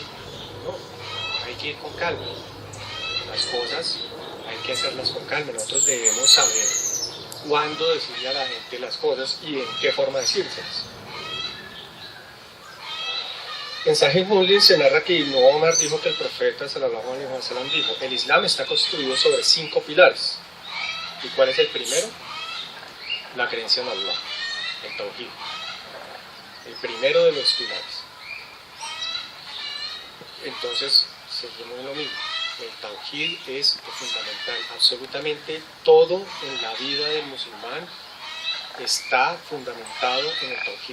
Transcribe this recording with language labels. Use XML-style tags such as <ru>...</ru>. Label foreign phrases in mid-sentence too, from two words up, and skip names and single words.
<es>No, hay que ir con calma. Las cosas hay que hacerlas con calma. Nosotros debemos saber cuándo decirle a la gente las cosas y en qué forma decírselas. En Sahih Muslim se narra que Ibn Omar dijo que el profeta</es> <ar>صلى الله عليه وسلم</ar> <es>dijo: el Islam está construido sobre 5 pilares. ¿Y cuál es el primero? La creencia en Allah, el Tawhid. El primero de los pilares. Entonces, seguimos lo mismo. El Tawhid es lo fundamental. Absolutamente todo en la vida del musulmán está fundamentado en el Tawhid.</es>